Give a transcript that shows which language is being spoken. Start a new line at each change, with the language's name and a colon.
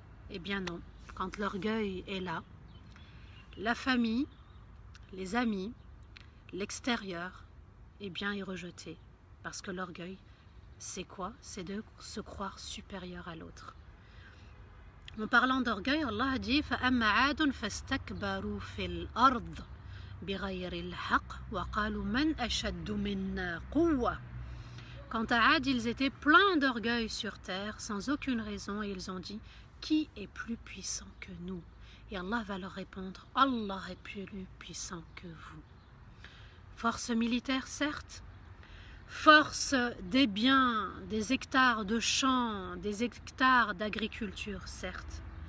French: Eh bien non, quand l'orgueil est là, la famille, les amis, l'extérieur, eh bien est rejeté, parce que l'orgueil, c'est quoi? C'est de se croire supérieur à l'autre.
Arabic: En parlant d'orgueil, Allah a dit فَأَمَّا عَادٌ فَاسْتَكْبَرُوا فِي الْأَرْضِ بِغَيْرِ الْحَقِّ وَقَالُوا مَنْ أَشَدُّ مِنَّا قُوَّةً.
French: Quant à Ad, ils étaient pleins d'orgueil sur terre, sans aucune raison, et ils ont dit qui est plus puissant que nous? Et Allah va leur répondre Allah est plus puissant que vous. Force militaire, certes. Force des biens, des hectares de champs, des hectares d'agriculture, certes.